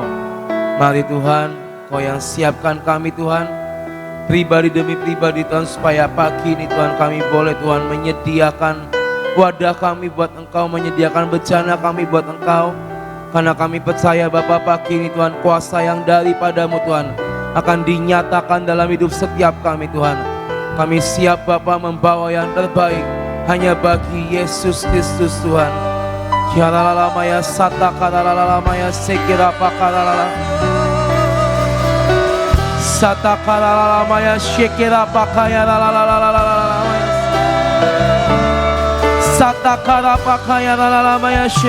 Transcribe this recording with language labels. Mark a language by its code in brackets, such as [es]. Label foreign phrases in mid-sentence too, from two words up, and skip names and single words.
[id] Mari Tuhan, Kau yang siapkan kami Tuhan, pribadi demi pribadi Tuhan, supaya pagi ini Tuhan kami boleh Tuhan menyediakan wadah kami buat Engkau, menyediakan bencana kami buat Engkau. Karena kami percaya Bapa pagi ini Tuhan, kuasa yang daripada-Mu Tuhan akan dinyatakan dalam hidup setiap kami Tuhan. Kami siap Bapa membawa yang terbaik hanya bagi Yesus Kristus Tuhan. Kialalamaya sata kalalalamaya sekira pakalala sata kalalalamaya sekira pakaya lalalalalalalamaya sata kalapakaya lalalalamaya